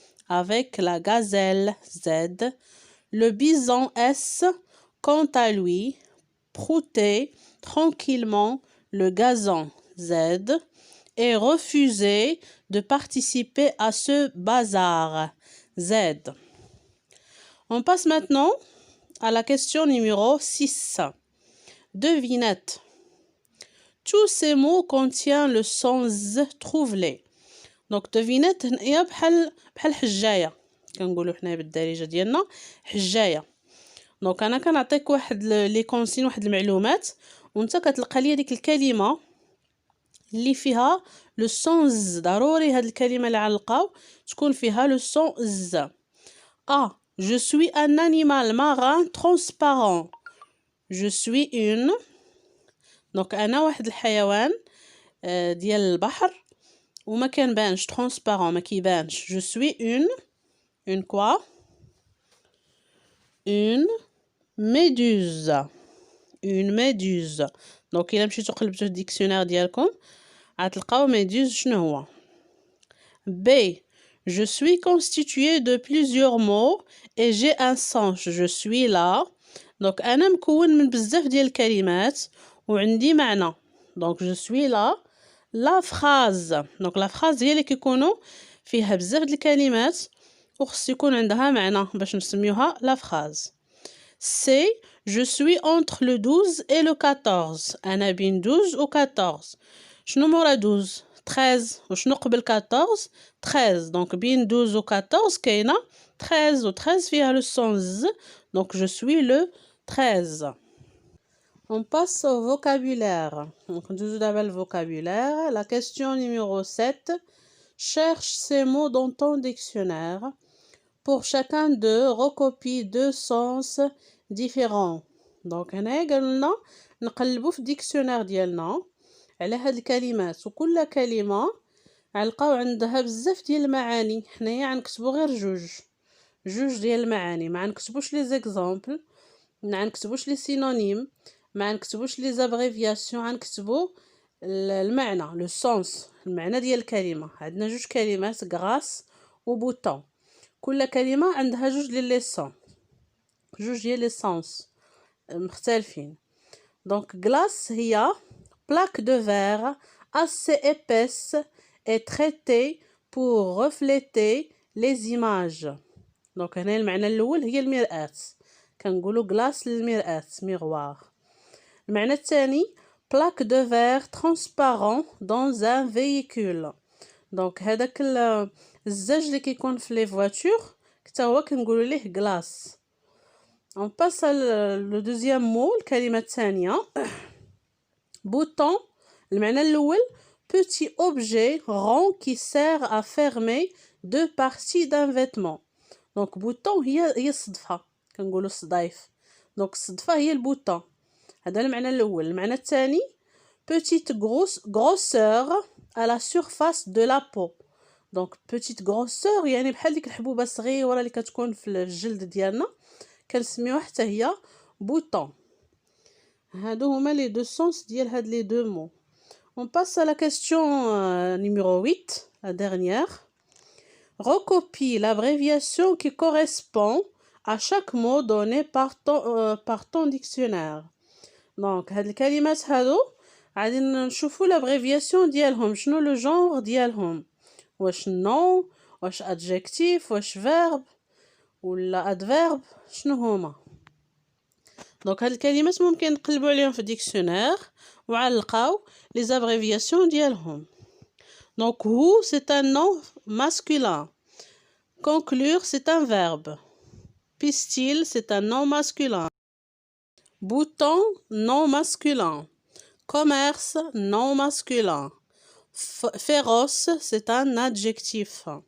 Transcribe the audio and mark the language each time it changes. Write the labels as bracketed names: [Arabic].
[French] Avec la gazelle Z, le bison S, quant à lui, broutait tranquillement le gazon Z et refusait de participer à ce bazar Z. On passe maintenant à la question numéro 6. Devinette. Tous ces mots contiennent le son Z, trouve-les. [Arabic] دونك devinette هي بحال حجايه، كنقولوا حنا بالدارجه ديالنا حجايه. دونك انا كنعطيك واحد لي كونسين، واحد المعلومات، وانت كتلقى لي ديك الكلمه اللي فيها لو سون ز. ضروري هاد الكلمه اللي غنلقاو تكون فيها لو سون ز. [French] je suis un animal marin transparent. je suis une. [Arabic] دونك انا واحد الحيوان ديال البحر وما كنبانش، transparent ما كيبانش. je suis une quoi? [French] une méduse. une méduse. [Arabic] دونك الا مشيتو قلبتو في الديكسيونير ديالكم غتلقاو méduse شنو هو. [French] B. je suis constitué de plusieurs mots et j'ai un sens. je suis là. [Arabic] دونك انا مكون من بزاف ديال الكلمات وعندي معنى. [French] دونك je suis là. لا فراز. [Arabic] دونك لا فراز هي اللي كيكونوا فيها بزاف د الكلمات وخص يكون عندها معنى باش نسميوها لا فراز. [French] سي je suis entre le 12 et le 14. [Arabic] انا بين 12 و 14. شنو مورا 12؟ 13. وشنو قبل 14؟ 13. دونك بين 12 و 14 كاينه 13 و 13 فيها لو سون ز. [French] دونك je suis le 13. On passe au vocabulaire. Donc, nous avons le vocabulaire. La question numéro 7. Cherche ces mots dans ton dictionnaire. Pour chacun d'eux, recopie deux sens différents. [Arabic] Donc, هنا قالنا نقلبوا في الديكسيونير ديالنا على هاد الكلمات، وكل كلمة غنلقاو عندها بزاف ديال المعاني. حنايا غنكتبوا غير جوج ديال المعاني، ما غنكتبوش لي زيكزامبل، ما غنكتبوش لي سينونيم، ما نكتبوش لي زابريفياسيون، غنكتبوا المعنى لو سونس، المعنى ديال الكلمه. عندنا جوج كلمات غراس و بوطون، كل كلمه عندها جوج ديال لي سون، جوج ديال لي سونس مختلفين. [French] دونك غلاس هي plaque de verre assez épaisse et traitée pour refléter les images. [Arabic] دونك هنا المعنى الاول هي المرآة، كنقولوا غلاس للمرآة ميغوار. [French] المعنى الثاني plaque de verre transparent dans un véhicule. [Arabic] دونك هذاك الزاج اللي كيكون في لي فواتور حتى هو كنقولوا ليه غلاس. [French] on passe le deuxième mot، الكلمه الثانيه bouton. المعنى الاول petit objet rond qui sert à fermer deux parties d'un vêtement. [Arabic] دونك bouton هي الصدفه، كنقولوا الصدايف. دونك الصدفه هي البوطون، هذا المعنى الاول. [French] المعنى الثاني petite grosseur à la surface de la peau. [Arabic] دونك بوتيت غروسور يعني بحال ديك الحبوبه الصغيره اللي كتكون في الجلد ديالنا كنسميوها حتى هي بوطون. هادو هما لي دو سونس ديال هاد لي دو مو. [French] On passe à la question numéro 8, la dernière. Recopie l'abréviation qui correspond à chaque mot donné par ton dictionnaire. [Arabic] Donc, هاد الكلمات هادو غادي نشوفوا l'abréviation ديالهم، شنو لو جونغ ديالهم، واش نو، واش adjectif، واش verbe ولا adverbe، شنو هما. دونك هاد الكلمات ممكن نقلبوا عليهم في الديكسيونير وعلقاو les abréviations ديالهم. [French] Donc who c'est un nom masculin. Conclure c'est un verbe. Pistil c'est un nom masculin. Bouton nom masculin. Commerce nom masculin. Féroce c'est un adjectif.